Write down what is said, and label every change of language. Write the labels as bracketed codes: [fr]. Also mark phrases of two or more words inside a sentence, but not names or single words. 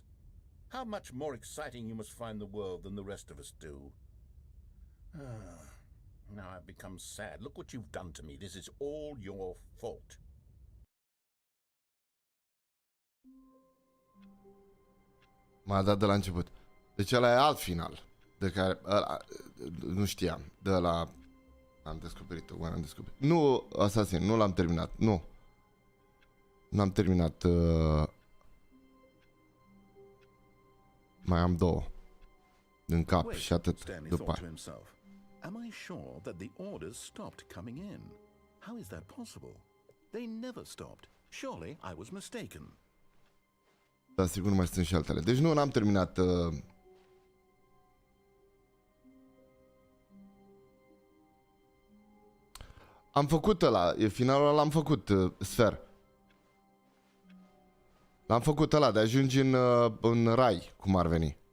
[en] How much more exciting you must find the world than the rest of us do. Now I've become sad. Look what you've done to me. This is all your fault. [ro] M-a dat de la început. Deci ăla e alt final. De care... Ăla, nu știam. De la... Am descoperit-o. Am descoperit. Nu, Astazi, nu l-am terminat. Nu. N-am terminat. Mai am două. În cap și atât. După aia. [en] Am I sure that the orders stopped coming in? How is that possible? They never stopped. Surely I was mistaken. [ro] Da, sigur nu mai sunt și altele. Deci nu, n-am terminat. Am făcut ăla. Finalul ăla l-am făcut, Sfer. L-am făcut ăla de ajungi în rai, cum ar veni.